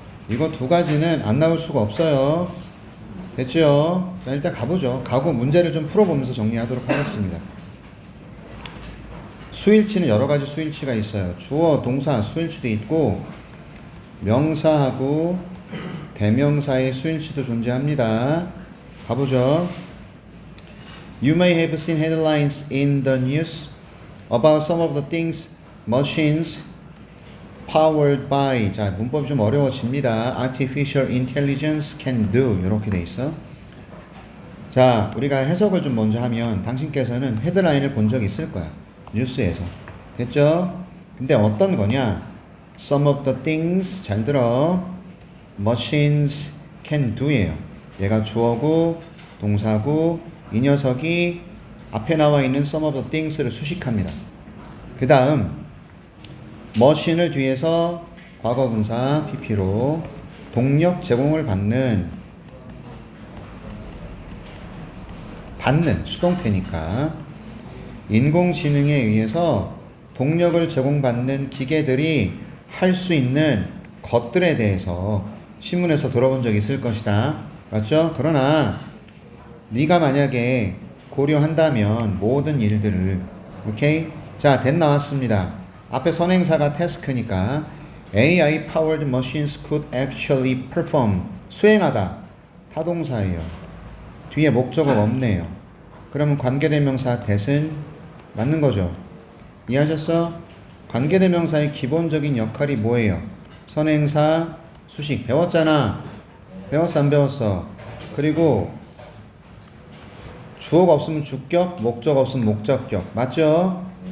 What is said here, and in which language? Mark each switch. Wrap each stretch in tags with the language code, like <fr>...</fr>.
<ko>이거 두 가지는 안 나올 수가 없어요. 됐죠? 자, 일단 가보죠. 가고 문제를 좀 풀어보면서 정리하도록 하겠습니다. 수일치는 여러 가지 수일치가 있어요. 주어, 동사, 수일치도 있고 명사하고 대명사의 수일치도 존재합니다. 가보죠.</ko> <en>You may have seen headlines in the news about some of the things machines powered by.</en> <ko>자, 문법이 좀 어려워집니다.</ko> <en>Artificial intelligence can do.</en> <ko>이렇게 돼 있어. 자, 우리가 해석을 좀 먼저 하면 당신께서는 헤드라인을 본 적 있을 거야. 뉴스에서. 됐죠? 근데 어떤 거냐?</ko> <en>Some of the things,</en> <ko>잘 들어.</ko> <en>Machines can do예요.</en> <ko>얘가 주어고 동사고 이 녀석이 앞에 나와 있는</ko> <en>some of the things</en> <ko>를 수식합니다. 그 다음 머신을 뒤에서 과거분사 pp로 동력 제공을 받는 수동태니까 인공지능에 의해서 동력을 제공받는 기계들이 할 수 있는 것들에 대해서 신문에서 들어본 적 있을 것이다. 맞죠? 그러나 네가 만약에 고려한다면 모든 일들을 오케이? 자, that 나왔습니다. 앞에 선행사가 task니까</ko> <en>AI powered machines could actually perform.</en> <ko>수행하다. 타동사예요. 뒤에 목적어가 없네요. 그러면 관계대명사 that은 맞는 거죠. 이해하셨어? 관계대명사의 기본적인 역할이 뭐예요? 선행사, 수식. 배웠잖아. 배웠어 안 배웠어? 그리고 주어가 없으면 주격, 목적 없으면 목적격. 맞죠?</ko>